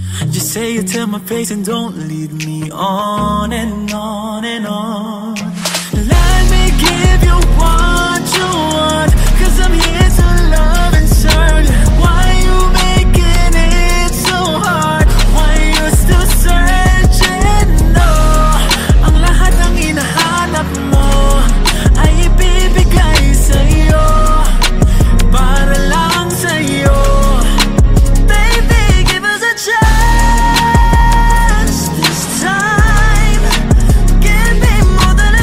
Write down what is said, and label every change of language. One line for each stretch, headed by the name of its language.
English: Just say it to my face and don't lead me on and on and on. Let me give you what you want, 'cause I'm here to love and serve. Why you making it so hard? Why you still searching?
Filipino: No, ang lahat ng hinahanap mo ay ibibigay sa'yo, para lang sa'yo.
English: Baby, give us a chance this time. Give me more than